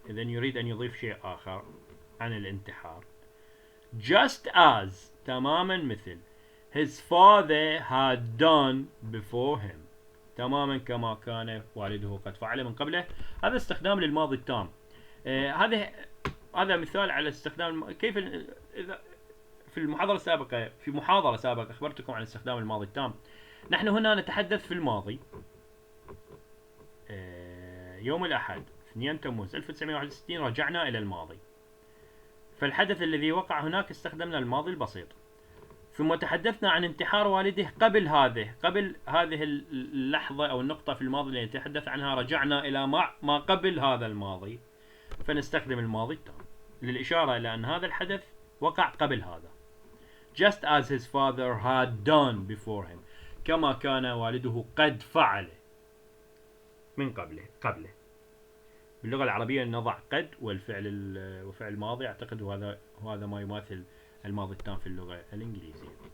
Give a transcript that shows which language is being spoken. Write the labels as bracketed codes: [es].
[ar] إذن يريد أن يضيف شيء آخر عن الانتحار. [en] Just as [ar] تماما مثل [en] his father had done before him. [ar] تماما كما كان والده قد فعل من قبله. هذا استخدام للماضي التام. هذا مثال على استخدام كيف إذا في محاضرة سابقة أخبرتكم عن استخدام الماضي التام. نحن هنا نتحدث في الماضي. يوم الأحد 2 تموز 1961 رجعنا إلى الماضي. فالحدث الذي وقع هناك استخدمنا الماضي البسيط. ثم تحدثنا عن انتحار والده قبل هذه اللحظة أو النقطة في الماضي اللي نتحدث عنها. رجعنا إلى ما قبل هذا الماضي، فنستخدم الماضي التام للإشارة إلى أن هذا الحدث وقع قبل هذا. [en] Just as his father had done before him. [ar] كما كان والده قد فعل من قبله. باللغة العربية نضع قد وفعل ماضي. أعتقد هذا ما يماثل الماضي التام في اللغة الإنجليزية.